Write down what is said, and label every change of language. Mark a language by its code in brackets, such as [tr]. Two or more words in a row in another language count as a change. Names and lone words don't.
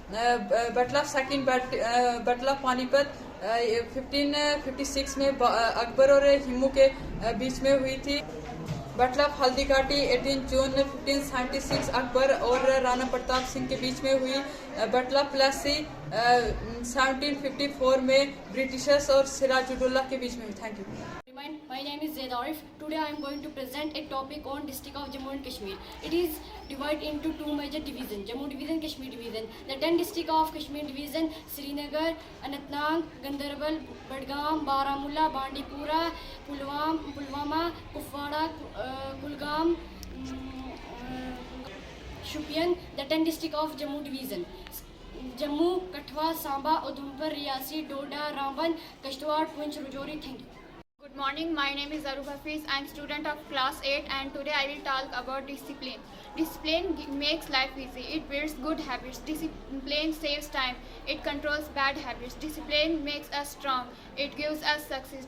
[en] Battle of Panipat [hi] 1556 में अकबर और हिमू के बीच में हुई थी। [en] Battle of Haldi Ghati [hi] 18 जून 1576 अकबर और राणा प्रताप सिंह के बीच में हुई। [en] Battle of Plassey [hi] 1754 में ब्रिटिशर्स और सिराजुद्दौला के बीच में हुई। [en] Thank you. My name is Zaid Arif. Today I am going to present a topic on district of Jammu and Kashmir. It is divided into two major divisions: Jammu division, Kashmir division. The 10 districts of Kashmir division: Srinagar, Anantnag, Ganderbal, Badgam, Baramulla, Bandipora, Pulwama, Kupwara, Kulgam, Shopian. The 10 districts of Jammu division: Jammu, Katwa, Samba, Udhampur, Riyasi, Doda, Ramban, Kishtwar, Poonch, Rajouri. Thank you. Good morning, my name is Arup Hafiz. I am student of class 8 and today I will talk about discipline. Discipline makes life easy. It builds good habits. Discipline saves time. It controls bad habits. Discipline makes us strong. It gives us success.